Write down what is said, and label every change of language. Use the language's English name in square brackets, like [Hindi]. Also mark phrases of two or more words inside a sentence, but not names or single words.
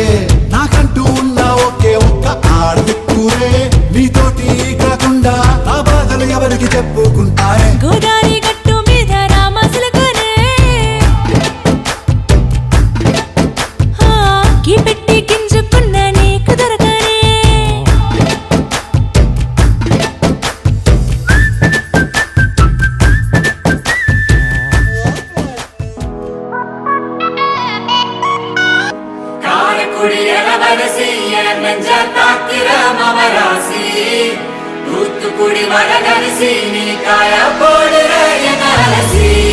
[Telugu] నాకంటూ ఉన్న ఒకే ఒక్క ఆడదిక్కురే, నీతోటి కాకుండా నా బాధలు ఎవరికి చెప్పుకుంటారే. గోదారి గట్టు మీద రామసలకనే, గీ పెట్టి గింజుకున్న నీకు దొరకనే. [Tamil] காரக்குடி இளவரசி என் நெஞ்ச தாக்கிற மவராசி, தூத்துக்குடி வடகரிசி நீ காய போடுற என் அலசி.